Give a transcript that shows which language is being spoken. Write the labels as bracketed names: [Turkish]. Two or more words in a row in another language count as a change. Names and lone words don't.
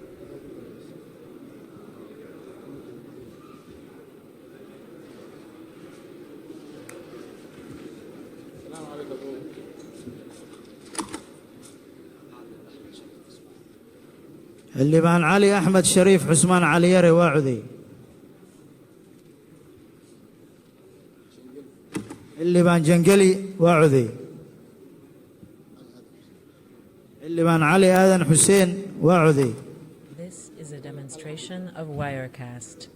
[Somali] xildhibaan cali axmed shariif xusmaan caliyare waa coday xildhibaan jangeli waa coday xildhibaan cali aadan xuseen waa coday [English] This is a demonstration of Wirecast.